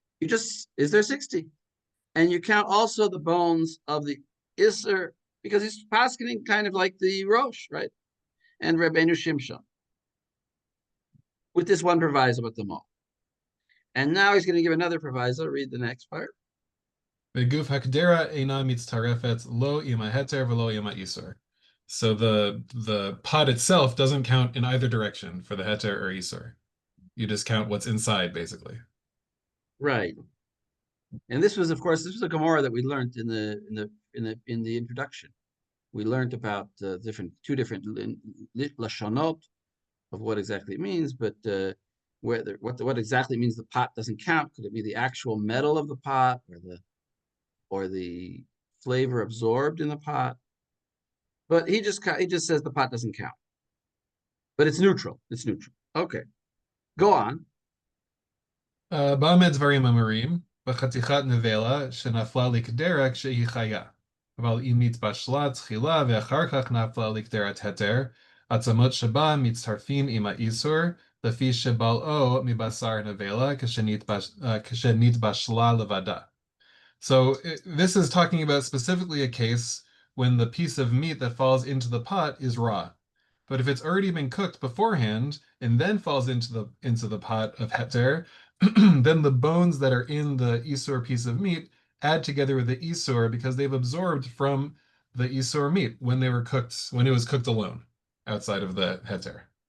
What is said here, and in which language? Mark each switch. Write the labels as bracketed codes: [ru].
[en] Is there 60? And you count also the bones of the Isser, because he's paskening kind of like the Rosh, right? And Rabbeinu Shimshon. With this one proviso with them all. And now he's going to give another proviso. Read the next part. [he] וגוף הקדרה אינה מצטרפת לא עם ההתר ולא עם האיסור. [en] So the pot itself doesn't count in either direction for the heter or isur. You just count what's inside, basically. Right. And this was, of course, a Gemara that we learned in the introduction. We learned about two different lashonot of what exactly it means, but what exactly means the pot doesn't count. Could it be the actual metal of the pot, or the flavor absorbed in the pot? But he just says the pot doesn't count. But it's neutral. It's neutral. Okay. Go on. [he] בא מדברים אמורים, בחתיכת נבלה שנפלה לקדרה כשהיא חיה. אבל אם נתבשלה תחילה ואחר כך נפלה לקדרת התר, עצמות שבה מצטרפים עם האיסור, לפי שבלעו מבשר נבלה כשנתבשלה לבדה. [en] So this is talking about specifically a case when the piece of meat that falls into the pot is raw. But if it's already been cooked beforehand and then falls into the pot of heter, then the bones that are in the isur piece of meat add together with the isur because they've absorbed from the isur meat when it was cooked alone outside of the heter.